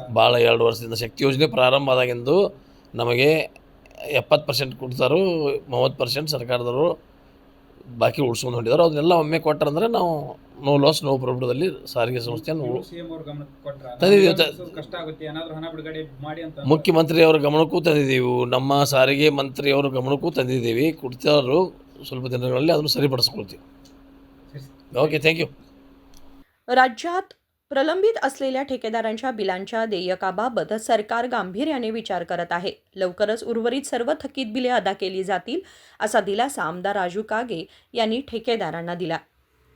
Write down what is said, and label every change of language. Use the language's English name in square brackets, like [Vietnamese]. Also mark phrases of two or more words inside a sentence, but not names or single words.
[Kannada] ಭಾಳ 2 ವರ್ಷದಿಂದ ಶಕ್ತಿ ಯೋಜನೆ ಪ್ರಾರಂಭ ಆದಾಗಿಂದು ನಮಗೆ 70% ಕೊಡ್ತಾರೋ, 30% ಸರ್ಕಾರದವರು ಬಾಕಿ ಉಳಿಸ್ಕೊಂಡು ಹೊಂಟಿದ್ದಾರೆ. ಅದನ್ನೆಲ್ಲ ಒಮ್ಮೆ ಕೊಟ್ಟರಂದ್ರೆ ನಾವು [English] no loss no [Kannada] ಪ್ರಾಫಿಟ್ದಲ್ಲಿ ಸಾರಿಗೆ ಸಂಸ್ಥೆಯನ್ನು ಸಿಎಂ ಅವ್ರ ಗಮನಕ್ಕೆ ಕೊಟ್ಟರೆ ತಂದಿದ್ದೀವಿ. ಕಷ್ಟ ಆಗುತ್ತೆ, ಏನಾದರೂ ಹಣ ಬಿಡುಗಡೆ ಮಾಡಿ ಅಂತ. ಮುಖ್ಯಮಂತ್ರಿಯವರ ಗಮನಕ್ಕೂ ತಂದಿದ್ದೀವಿ, ನಮ್ಮ ಸಾರಿಗೆ ಮಂತ್ರಿಯವರ ಗಮನಕ್ಕೂ ತಂದಿದ್ದೀವಿ. ಕೊಡ್ತಾರೋ ಸ್ವಲ್ಪ ದಿನಗಳಲ್ಲಿ ಅದನ್ನು ಸರಿಪಡಿಸ್ಕೊಳ್ತೀವಿ. [English] okay, thank you. [Marathi] राज्यात प्रलंबित असलेल्या ठेकेदारांच्या बिलांच्या देयकाबाबत सरकार गांभीर्याने विचार करत आहे. लवकरच उर्वरित सर्व थकीत बिले अदा केली जातील असा दिलासा आमदार राजू कागे यांनी ठेकेदारांना दिला.